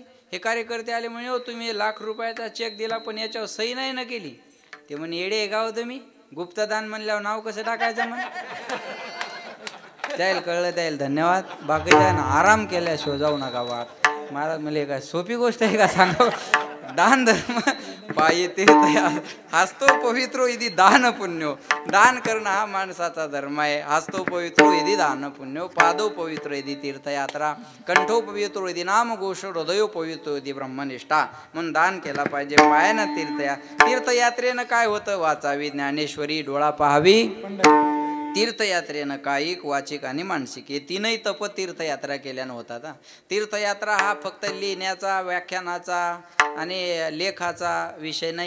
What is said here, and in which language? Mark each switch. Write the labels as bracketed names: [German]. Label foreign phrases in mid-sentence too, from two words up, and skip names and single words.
[Marathi] हे कार्यकर्ते आले म्हणे, हो तुम्ही 1 लाख रुपयाचा चेक दिला पण याच्यावर सही नाही ना केली. ते म्हणे येडे गाव तुम्ही, गुप्तदान म्हणल्यावर नाव कसं टाकायचं? म्हण त्याला कळलं, त्याला धन्यवाद. बाकीच्या आराम केल्याशिवाय जाऊ नका वाट. महाराज म्हणले काय सोपी गोष्ट आहे का सांगा? [Sanskrit] दान धर्म पायी तीर्थ हस्तो पवित्रो इति दान पुण्यो. [Marathi] दान करणं हा माणसाचा धर्म आहे. [Sanskrit] हस्तो पवित्रो इति दान पुण्यो, पादो पवित्रो इति तीर्थयात्रा, कंठो पवित्रो इति नाम घोष, हृदयो पवित्रो इति ब्रह्मनिष्ठा. [Marathi] म्हणून दान केला पाहिजे. पायानं तीर्थयात्रेनं काय होतं? वाचावी ज्ञानेश्वरी, डोळा पाहावी. तीर्थयात्रेनं कायिक, वाचिक आणि मानसिक हे 3ही तप तीर्थयात्रा केल्यानं होतात. तीर्थयात्रा हा फक्त लिहिण्याचा, व्याख्यानाचा आणि लेखाचा विषय नाही.